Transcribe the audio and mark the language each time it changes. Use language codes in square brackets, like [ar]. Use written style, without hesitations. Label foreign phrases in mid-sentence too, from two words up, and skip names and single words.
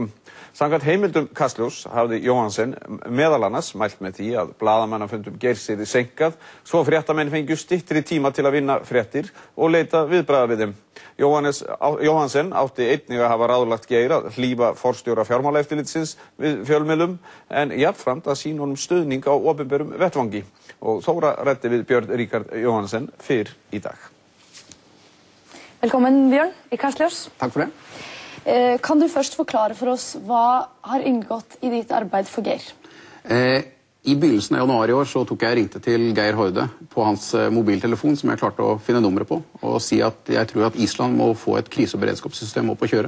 [is] Samkvæmt heimildum Kastljós hafði Jóhansen meðal annars mælt með því að blaðamannafundum Geirs yrði seinkað svo fréttamenn fengju styttri tíma til að vinna fréttir og leita viðbragða við þeim. Jóhansen átti einnig að hafa ráðlagt Geir að hlífa forstjóra fjármálaeftirlitsins við fjölmiðlum en jafnframt að sýna honum stuðning á opinberum vettvangi. Og Þóra ræddi við Björn Ríkard Jóhansen fyrr í dag. [no] Velkommen Bjørn i Kastljós. Takk for det. Kan du først forklare for oss hva har inngått i ditt arbeid for Geir? I begynnelsen av januar i år så tok jeg ringte til Geir Haarde på hans mobiltelefon som jeg klarte å finne nummeret på og si at jeg tror at Island må få et krise- og beredskapssystem opp å kjøre.